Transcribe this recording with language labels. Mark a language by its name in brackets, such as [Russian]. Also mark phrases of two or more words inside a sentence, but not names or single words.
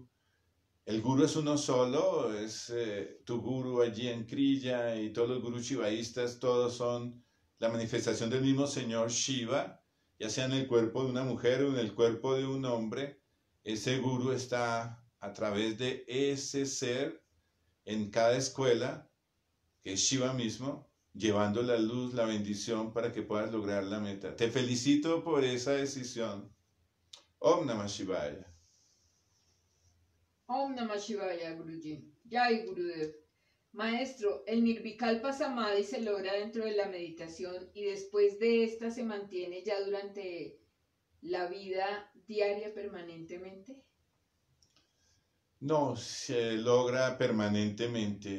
[Spanish] El gurú es uno solo, es tu gurú allí en Kriya y todos los gurús shivaístas, todos son la manifestación del mismo señor Shiva, ya sea en el cuerpo de una mujer o en el cuerpo de un hombre. Ese gurú está a través de ese ser en cada escuela, que es Shiva mismo, llevando la luz, la bendición para que puedas lograr la meta. Te felicito por esa decisión. [Sanskrit] ॐ नमः शिवाय. ॐ नमः शिवाय, गुरुजी. जय गुरुदेव. [Spanish] Maestro, el [Sanskrit] निर्विकल्प समाधि [Spanish] se logra dentro de la meditación y después de esta se mantiene ya durante la vida diaria permanentemente. No, se logra permanentemente.